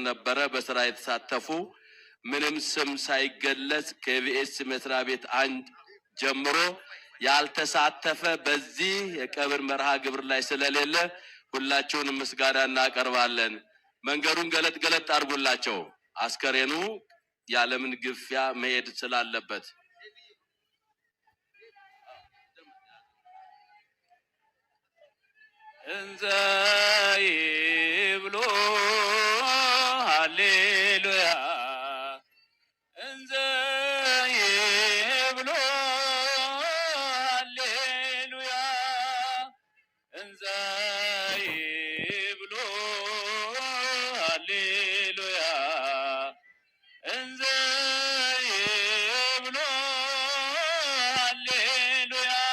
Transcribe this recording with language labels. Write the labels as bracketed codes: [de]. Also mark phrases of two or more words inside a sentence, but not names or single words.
[am] ነበረ። በስራ የተሳተፉ ምንም ስም ሳይገለጽ ከኢቢኤስ መስሪያ ቤት አንድ ጀምሮ ያልተሳተፈ በዚህ የቀብር መርሃ ግብር ላይ ስለሌለ ሁላችሁንም ምስጋና እናቀርባለን። መንገዱን ገለጥ ገለጥ አድርጉላቸው። አስከሬኑ ያለምን ግፊያ መሄድ ስላለበት እንዘ [gez] ይብሎ ሃሌሉያ እንዘ ይብሎ ሃሌሉያ እንዘ ይብሎ ሃሌሉያ እንዘ ይብሎ ሃሌሉያ